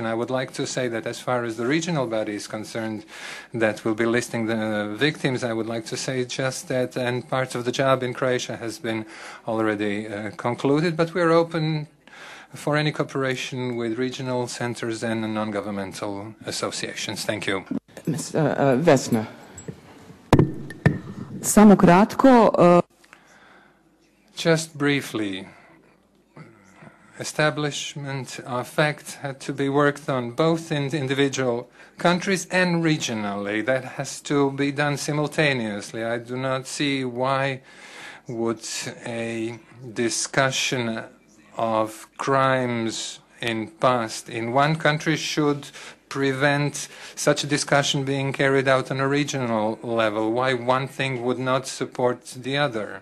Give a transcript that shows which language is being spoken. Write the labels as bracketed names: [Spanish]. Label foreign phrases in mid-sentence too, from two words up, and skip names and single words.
[English] I would like to say that as far as the regional body is concerned that will be listing the victims, I would like to say just that, and part of the job in Croatia has been already concluded, but we are open for any cooperation with regional centers and non-governmental associations. Thank you. Ms. Vesna. [Croatian] Samo kratko. [English] Just briefly, establishment of facts had to be worked on both in individual countries and regionally. That has to be done simultaneously. I do not see why would a discussion of crimes in past in one country should prevent such a discussion being carried out on a regional level, why one thing would not support the other.